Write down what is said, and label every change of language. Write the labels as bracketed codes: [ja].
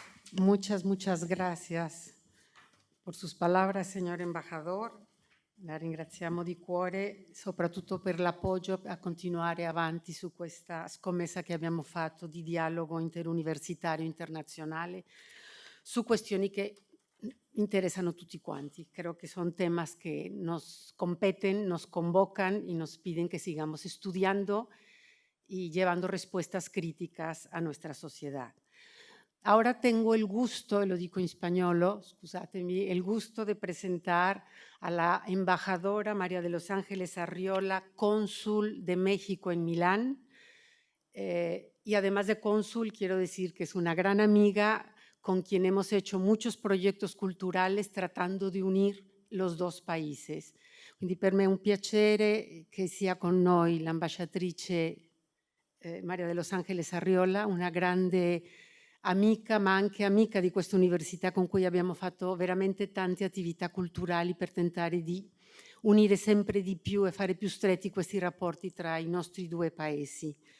[es] Muchas gracias por sus palabras, señor embajador. [it] La ringraziamo di cuore, soprattutto per l'appoggio a continuare avanti su questa scommessa che abbiamo fatto di dialogo interuniversitario internazionale su questioni che interesan tutti quanti. [es] Creo que son temas que nos competen, nos convocan y nos piden que sigamos estudiando y llevando respuestas críticas a nuestra sociedad. Ahora tengo el gusto, y lo digo en español, [it] scusatemi, [es] el gusto de presentar a la embajadora María de los Ángeles Arriola, cónsul de México en Milán. Y además de cónsul, quiero decir que es una gran amiga con quien hemos hecho muchos proyectos culturales tratando di unire los dos países. [it] Quindi per me è un piacere che sia con noi l'ambasciatrice Maria de los Ángeles Arriola, una grande amica, ma anche amica di questa università con cui abbiamo fatto veramente tante attività culturali per tentare di unire sempre di più e fare più stretti questi rapporti tra i nostri due paesi.